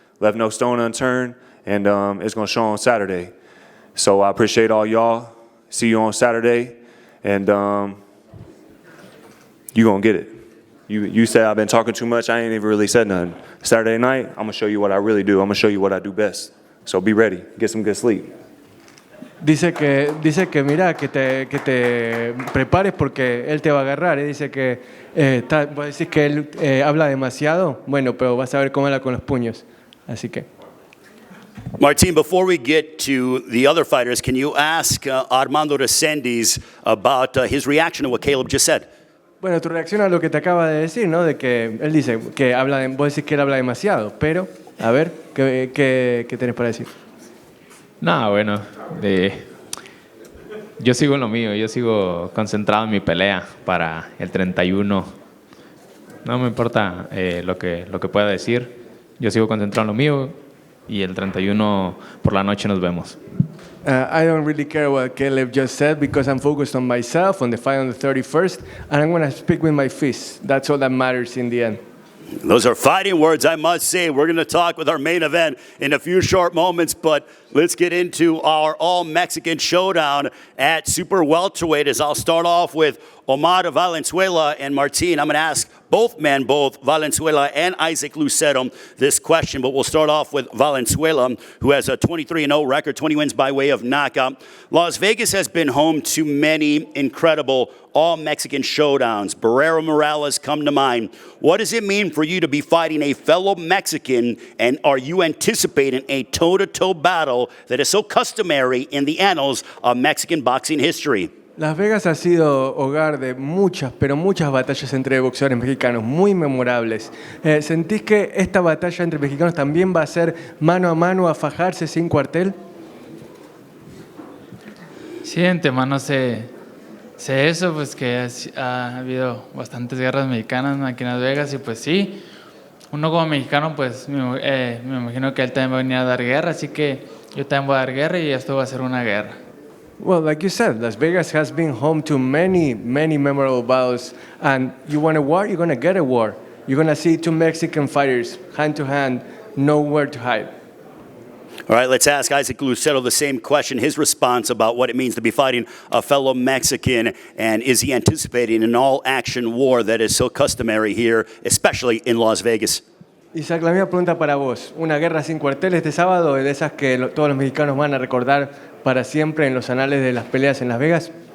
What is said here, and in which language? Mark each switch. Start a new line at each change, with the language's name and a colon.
English: Left no stone unturned. And it's going to show on Saturday. So I appreciate all y'all. See you on Saturday. And you gonna get it. You said I've been talking too much. I ain't even really said nothing. Saturday night, I'm gonna show you what I really do. I'm gonna show you what I do best. So be ready. Get some good sleep.
Spanish: Dice que mira, que te prepares porque él te va a agarrar. Dice que vos decís que él habla demasiado. Bueno, pero vas a ver cómo habla con los puños. Así que.
English: Martin, before we get to the other fighters, can you ask Armando Resendiz about his reaction to what Caleb just said?
Spanish: Bueno, tu reacción a lo que te acaba de decir, ¿no? De que él dice que vos decís que él habla demasiado, pero, a ver, ¿qué tenés para decir? No, bueno, yo sigo en lo mío, yo sigo concentrado en mi pelea para el 31. No me importa lo que pueda decir, yo sigo concentrado en lo mío y el 31 por la noche nos vemos.
English: I don't really care what Caleb just said because I'm focused on myself, on the fight on the 31st, and I'm going to speak with my fists. That's all that matters in the end. Those are fighting words, I must say. We're going to talk with our main event in a few short moments, but let's get into our all-Mexican showdown at super welterweight, as I'll start off with Omar Valenzuela and Martin. I'm going to ask both Valenzuela and Isaac Lucero, this question, but we'll start off with Valenzuela, who has a 23-0 record, 20 wins by way of knockout. Las Vegas has been home to many incredible all-Mexican showdowns. Barrera Morales come to mind. What does it mean for you to be fighting a fellow Mexican, and are you anticipating a toe-to-toe battle that is so customary in the annals of Mexican boxing history?
Spanish: Las Vegas ha sido hogar de muchas, pero muchas batallas entre boxeadores mexicanos, muy memorables. ¿Sentís que esta batalla entre mexicanos también va a ser mano a mano, a fajarse sin cuartel? Sí, de antemano sé eso, pues que ha habido bastantes guerras mexicanas aquí en Las Vegas y pues sí, uno como mexicano pues me imagino que él también va a venir a dar guerra, así que yo también voy a dar guerra y esto va a ser una guerra.
English: Well, like you said, Las Vegas has been home to many, many memorable battles. And you want a war, you're going to get a war. You're going to see two Mexican fighters, hand to hand, nowhere to hide. All right, let's ask Isaac Lucero the same question, his response about what it means to be fighting a fellow Mexican, and is he anticipating an all-action war that is so customary here, especially in Las Vegas?
Spanish: Isaac, la misma pregunta para vos. ¿Una guerra sin cuartel este sábado, de esas que todos los mexicanos van a recordar para siempre en los anales de las peleas en Las Vegas?